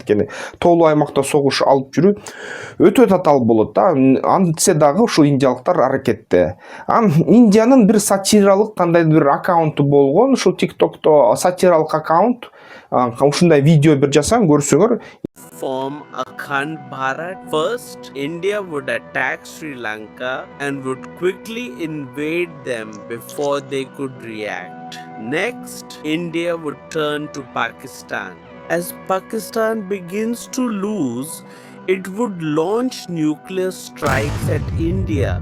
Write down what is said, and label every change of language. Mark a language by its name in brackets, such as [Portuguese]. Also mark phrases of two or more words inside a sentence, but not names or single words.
[Kyrgyz] Анткени тоолуу аймакта согуш алып жүрүү өтө татаал болот да. Антсе дагы ушул индиялыктар аракетте. Индиянын бир сатиралык кандайдыр бир аккаунту болгон, ушул TikTokто сатиралык аккаунт. Ушундай видео бир жасаң, көрсөңөр. [English] Form Akhand Bharat. First, India would attack Sri Lanka and would quickly invade them before they could react. Next, India would turn to Pakistan. As Pakistan begins to lose, it would launch nuclear strikes at India.